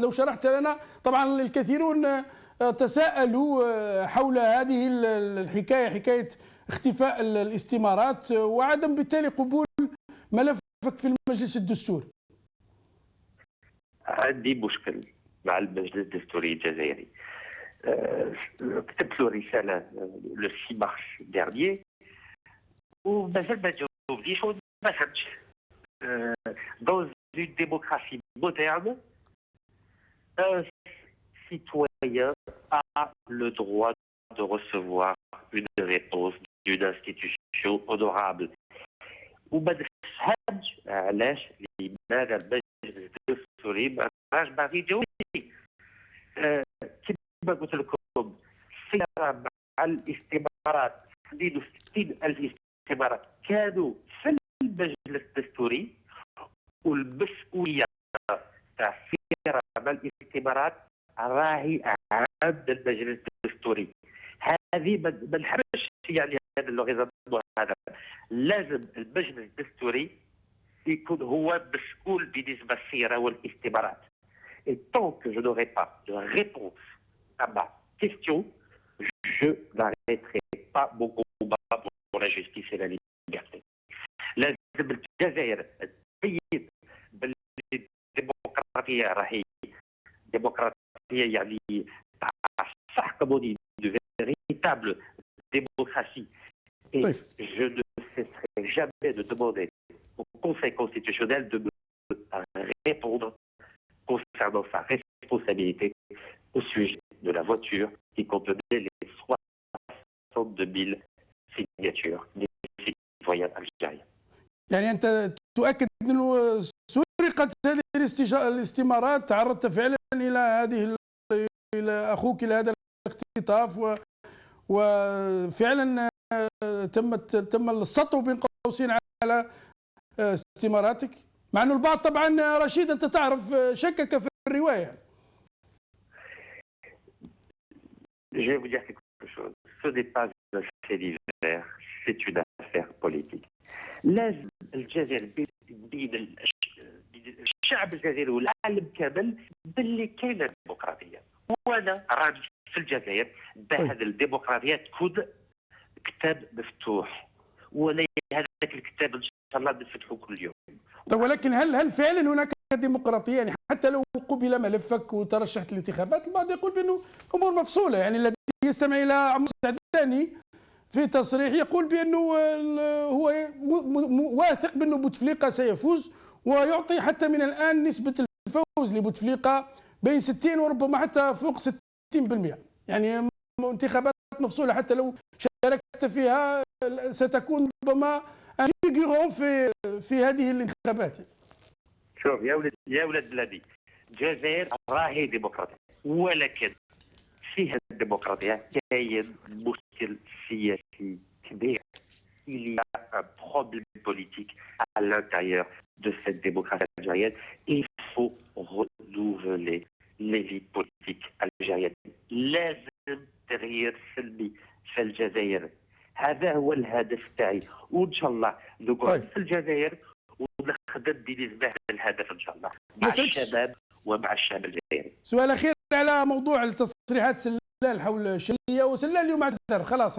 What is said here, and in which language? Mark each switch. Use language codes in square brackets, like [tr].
[ar] لو شرحت لنا، طبعا الكثيرون تساءلوا حول هذه الحكايه، حكايه اختفاء الاستمارات وعدم بالتالي قبول ملفك في المجلس الدستوري. عندي مشكل مع المجلس الدستوري الجزائري. كتبت له رساله [fr] لو 6 مارس ديرنيي [ar] ومازال ما جاوبنيش وما فهمتش. [fr] Dans une démocratie moderne, un citoyen a le droit de recevoir une réponse d'une institution honorable. [ar] وما نفهمش علاش لماذا المجلس الدستوري ما راهش يجاوبني. كما قلت لكم، السيارة مع الاستمارات 62,000 استمارات كانوا في المجلس الدستوري، والمسؤوليه تاع السيارة مع الاستمارات راهي عند المجلس الدستوري. هذه ما نحبش يعني هذا اللغة هذا. لازم المجلس الدستوري يكون هو مسؤول بالنسبه للسيارة والاستمارات. [fr] Et tant que je n'aurai pas de réponse à ma question, je n'arrêterai pas mon combat pour la justice et la liberté. [ar] لازم الجزائر تبين باللي الديمقراطيه راهي ديمقراطيه يعني صح [fr] كموني دو فيريتابل démocratie. Et je ne cesserai jamais de demander au Conseil constitutionnel de me répondre concernant sa responsabilité au sujet de la voiture qui contenait les 62 000 signatures des citoyens algériens. [ar] يعني أنت تؤكد أنه سرقت هذه الاستمارات، تعرضت فعلا إلى أخوك إلى هذا الاختطاف، وفعلا تم السطو بين قوسين على استماراتك، مع أن البعض طبعا رشيد أنت تعرف شكك في الرواية. [fr] Je vais vous dire quelque chose. Ce n'est pas un fait divers, c'est une affaire politique. [ar] لازم الجزائر بين الشعب الجزائري والعالم كامل باللي كاينه ديمقراطيه. وانا راني في الجزائر بهذه الديمقراطيه تكون كتاب مفتوح، ولا هذاك الكتاب ان شاء الله نفتحه كل يوم. طيب ولكن هل فعلا هناك ديمقراطيه؟ يعني حتى لو قبل ملفك وترشحت للانتخابات، البعض يقول بانه امور مفصوله. يعني الذي يستمع الى عمرو السعداني في تصريح يقول بانه هو واثق بانه بوتفليقه سيفوز، ويعطي حتى من الان نسبه الفوز لبوتفليقه بين 60 وربما حتى فوق 60%. يعني انتخابات مفصوله، حتى لو شاركت فيها ستكون ربما فيغورون في هذه الانتخابات. شوف يا ولد بلادي، الجزائر راهي ديمقراطيه، ولكن فيها الديمقراطيه كاين مشكل سياسي كبير. [fr] Il y a un problème politique à l'intérieur de cette démocratie algérienne. Il faut renouveler les vies politiques algériennes. [ar] لازم تغيير سلبي في الجزائر. هذا هو الهدف تاعي، وان شاء الله نقعد في الجزائر ونخدم بنسبه للهدف ان شاء الله مع الشباب ومع الشعب الجزائري. سؤال اخير على موضوع التصريحات سلال حول الشليه، وسلال اليوم اعتذر خلاص.